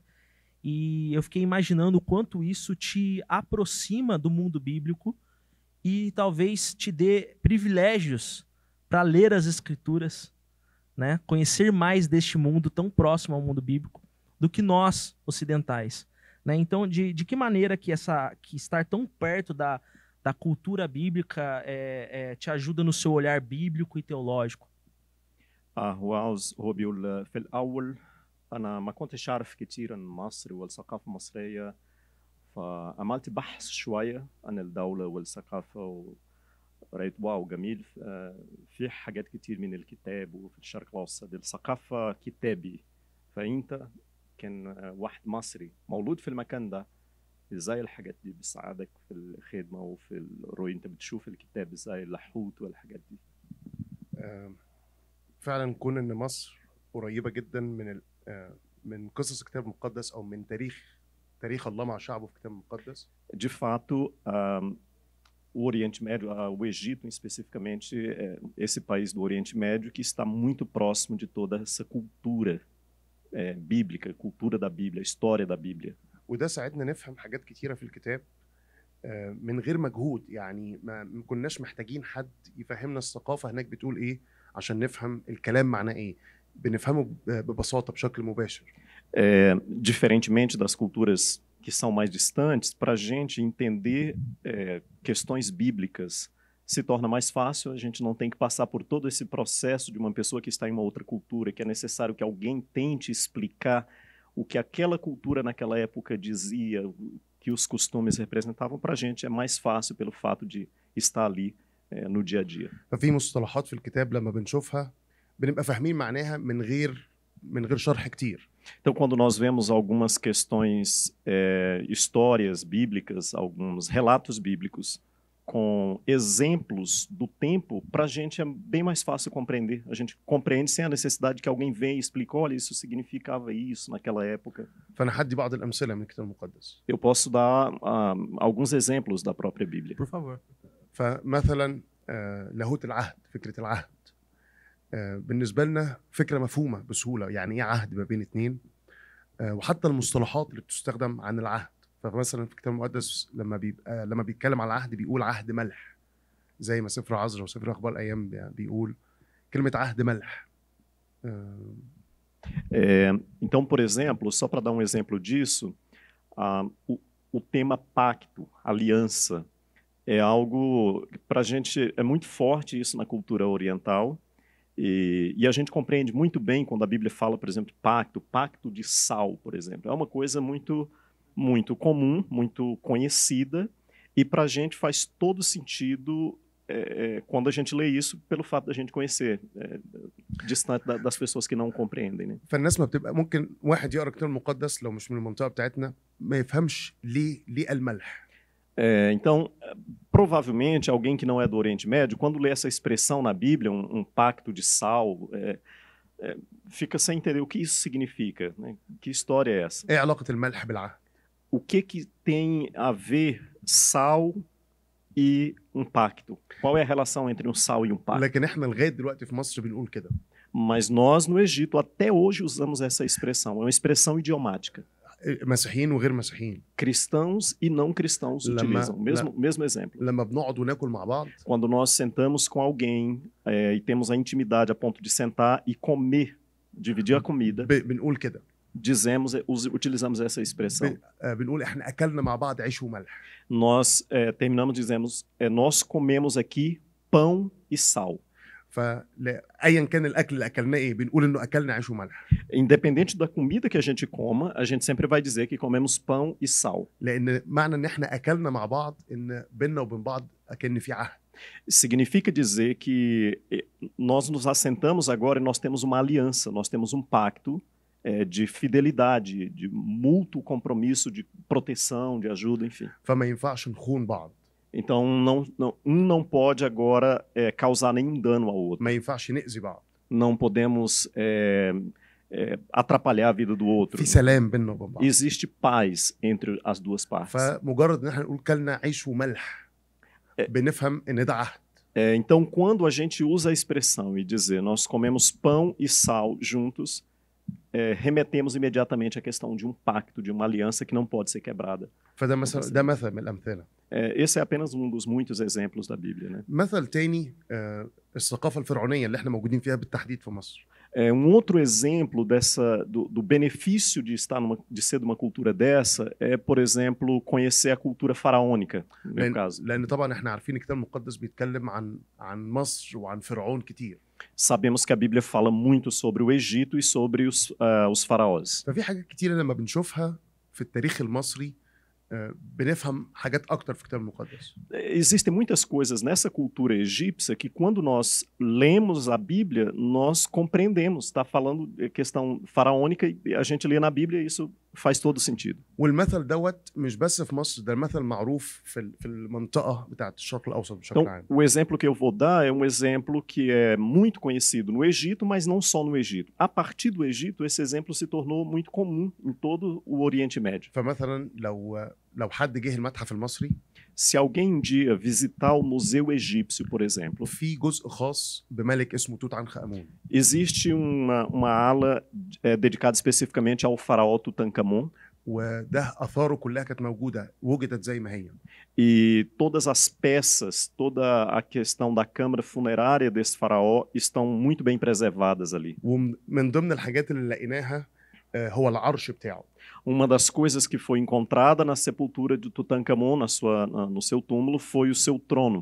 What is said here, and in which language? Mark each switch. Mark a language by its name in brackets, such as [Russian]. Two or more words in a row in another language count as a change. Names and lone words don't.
[Portuguese] E eu fiquei imaginando o quanto isso te aproxima do mundo bíblico e talvez te dê privilégios para ler as Escrituras, né? Conhecer mais deste mundo tão próximo ao mundo bíblico do que nós, ocidentais. Né? Então, de que maneira que estar tão perto da cultura bíblica te ajuda no seu olhar bíblico e teológico? [Arabic] هو بيقول في الأول أنا ما كنتش أعرف كتير عن مصر والثقافة المصرية، فعملت بحث شوية عن الدولة والثقافة وقريت واو جميل. في حاجات كتير من الكتاب وفي الشرق الأوسط الثقافة كتابي، فأنت كان واحد مصري مولود في المكان ده، ازاي الحاجات دي بتساعدك في الخدمة وفي الرؤية؟ انت بتشوف الكتاب ازاي، اللاحوت والحاجات دي. فعلا كون ان مصر قريبه جدا من قصص الكتاب المقدس او من تاريخ الله مع شعبه في الكتاب المقدس. [Portuguese] De fato, o Oriente Médio, o Egito especificamente, esse país do Oriente Médio que está muito próximo de toda essa cultura bíblica, cultura da Bíblia, história da Bíblia. [Arabic] وده ساعدنا نفهم حاجات كتيره في الكتاب من غير مجهود، يعني ما كناش محتاجين حد يفهمنا الثقافه هناك بتقول ايه عشان نفهم الكلام معناه ايه، بنفهمه ببساطه بشكل مباشر. [Portuguese] Diferentemente das culturas que são mais distantes, para a gente entender questões bíblicas se torna mais fácil. A gente não tem que passar por todo esse processo de uma pessoa que está em uma outra cultura, que é necessário que alguém tente explicar o que aquela cultura naquela época dizia, que os costumes representavam. Para a gente é mais fácil pelo fato de estar ali no dia a dia. [Arabic] ففي مصطلحات في الكتاب لما بنشوفها بنبقى فاهمين معناها من غير شرح كتير. [Portuguese] Então, quando nós vemos algumas questões, histórias bíblicas, alguns relatos bíblicos com exemplos do tempo, para a gente é bem mais fácil compreender. A gente compreende sem a necessidade que alguém venha e explique, olha, isso significava isso naquela época. [Arabic] فأنا هدي بعض الأمثلة من الكتاب المقدس. [Portuguese] Eu posso dar alguns exemplos da própria Bíblia. Por favor. [Arabic] فمثلا لاهوت العهد، فكرة العهد بالنسبة لنا فكرة مفهومة بسهولة، يعني ايه عهد ما بين اتنين، وحتى المصطلحات اللي بتستخدم عن العهد. فمثلا في الكتاب المقدس لما بيتكلم عن العهد بيقول عهد ملح، زي ما سفر عزرا وسفر اخبار الايام بيقول كلمه عهد ملح. [Portuguese] Então, por exemplo, só para dar um exemplo disso, o tema pacto, aliança, é algo que para a gente é muito forte isso na cultura oriental, e a gente compreende muito bem quando a Bíblia fala, por exemplo, pacto de sal, por exemplo. É uma coisa muito, muito comum, muito conhecida, e para a gente faz todo sentido quando a gente lê isso, pelo fato da gente conhecer, distante das pessoas que não compreendem, né? [Arabic] فالناس ما بتبقى ممكن واحد يقرا الكتاب المقدس لو مش من المنطقه بتاعتنا ما يفهمش ليه الملح. [Portuguese] Então, provavelmente, alguém que não é do Oriente Médio, quando lê essa expressão na Bíblia, um pacto de sal, fica sem entender o que isso significa, né? Que história é essa? [Arabic] ايه علاقه الملح بالعهد؟ [Portuguese] O que tem a ver sal e um pacto? Qual é a relação entre um sal e um pacto? [Arabic] لكن احنا لغايه دلوقتي في مصر بنقول كده. [Portuguese] Mas nós, no Egito, até hoje usamos essa expressão. É uma expressão idiomática. [Arabic] مسيحيين وغير مسيحيين. [Portuguese] Cristãos e não cristãos utilizam. Mesmo exemplo. [Arabic] لما بنقعد وناكل مع بعض. [Portuguese] Quando nós sentamos com alguém e temos a intimidade a ponto de sentar e comer, dividir a comida, [Arabic] بنقول كده. [Portuguese] Utilizamos essa expressão. [Arabic] بنقول احنا اكلنا مع بعض عيش وملح. [Portuguese] Nós terminamos dizemos nós comemos aqui pão e sal. [Arabic] فايا كان الاكل اللي اكلناه ايه بنقول انه اكلنا عيش وملح. [Portuguese] Independente da comida que a gente coma, a gente sempre vai dizer que comemos pão e sal. [Arabic] لان معنى ان احنا اكلنا مع بعض ان بيننا وبين بعض اكن في عهد. [Portuguese] Significa dizer que nós nos assentamos agora e nós temos uma aliança, nós temos um pacto de fidelidade, de mútuo compromisso, de proteção, de ajuda, enfim. [Arabic] فما ينفعش نخون بعض. [Portuguese] Então, um não pode agora causar nenhum dano ao outro. [Arabic] ما ينفعش نأذي بعض. [Portuguese] Não podemos atrapalhar a vida do outro. [Arabic] في سلام بيننا وبين بعض. [Portuguese] Existe paz entre as duas partes. [Arabic] فمجرد ان احنا نقول كلنا عيش وملح بنفهم ان ده عهد. [Portuguese] Então, quando a gente usa a expressão e dizer nós comemos pão e sal juntos, remetemos imediatamente à questão de um pacto, de uma aliança que não pode ser quebrada. [Arabic] فده مثل ده مثل من الامثله. [Portuguese] Esse é apenas um dos muitos exemplos da Bíblia, né? [Arabic] مثل تاني الثقافه الفرعونيه اللي احنا موجودين فيها بالتحديد في مصر. [Portuguese] Outro exemplo do benefício de ser de uma cultura dessa é, por exemplo, conhecer a cultura faraônica, no meu caso. [Arabic] لأن طبعا احنا عارفين الكتاب المقدس بيتكلم عن مصر وعن فرعون كتير. [Portuguese] Sabemos que a Bíblia fala muito sobre o Egito e sobre os faraós. [Arabic] ففي حاجات كتيرة لما بنشوفها في التاريخ المصري بنفهم حاجات أكتر في الكتاب المقدس. [Portuguese] Existem muitas coisas nessa cultura egípcia que quando nós lemos a Bíblia, nós compreendemos. Está falando de questão faraônica e a gente lê na Bíblia e isso faz todo sentido. [Arabic] والمثل دوت مش بس في مصر، ده المثل معروف في المنطقة بتاعت الشرق الأوسط بشكل عام. [Portuguese] Então, o exemplo que eu vou dar é um exemplo que é muito conhecido no Egito, mas não só no Egito. A partir do Egito, esse exemplo se tornou muito comum em todo o Oriente Médio. [Arabic] فمثلا لو حد جه المتحف المصري، [Portuguese] se alguém um dia visitar o Museu Egípcio, por exemplo, [Arabic] في جزء خاص بملك اسمه توت عنخ آمون. [Portuguese] Existe uma ala dedicada especificamente ao faraó Tutankhamon. [Arabic] وده آثاره كلها كانت موجودة وجدت زي ما هي. [Portuguese] E todas as peças, toda a questão da câmara funerária desse faraó estão muito bem preservadas ali. [Arabic] ومن ضمن الحاجات اللي لقيناها هو العرش بتاعه. [Portuguese] Uma das coisas que foi encontrada na sepultura de Tutankhamon, no seu túmulo, foi o seu trono.